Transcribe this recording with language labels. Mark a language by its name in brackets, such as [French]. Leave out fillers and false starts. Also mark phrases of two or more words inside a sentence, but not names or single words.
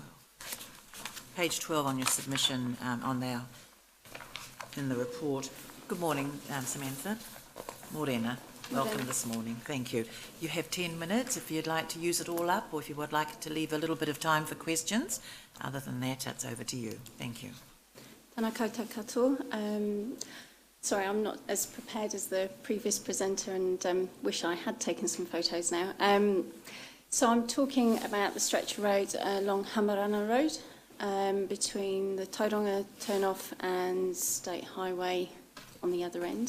[English] Page 12 on your submission in the report. Good morning, Samantha. Morena. Welcome this morning. Thank you. You have 10 minutes if you'd like to use it all up, or if you would like to leave a little bit of time for questions. Other than that, it's over to you. Thank you. [Māori] Tēnā koutou katoa. [English] Sorry, I'm not as prepared as the previous presenter, and wish I had taken some photos now. So I'm talking about the stretch of road along Hamarana Road, between the Tauranga turn-off and State Highway on the other end.